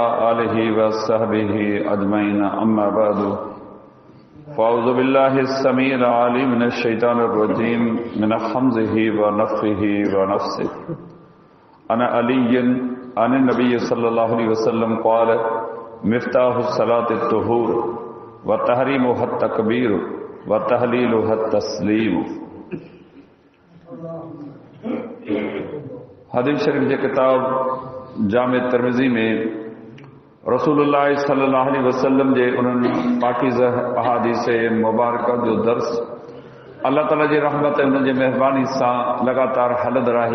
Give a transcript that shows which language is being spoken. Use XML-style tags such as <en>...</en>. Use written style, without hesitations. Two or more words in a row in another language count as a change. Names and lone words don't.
<ar>آله وصحبه أجمعين أما بعد فأعوذ بالله السميع العليم من الشيطان الرجيم من همزه ونفخه ونفثه عن علي عن النبي صلى الله عليه وسلم قال مفتاح الصلاة الطهور وتحريمها التكبير وتحليلها التسليم.</ar> <sd>हदीस शरीफ जे किताब जामे तिरमिज़ी में रसूलुल्लाह</sd> <ar>صلى الله عليه وسلم</ar> <sd>जे उन्हनि पाकीज़ा अहादीस मुबारक जो दर्स अल्लाह ताला जी रहमत उन जे मेहरबानी सां लगातार हलंदड़ आहे।</sd>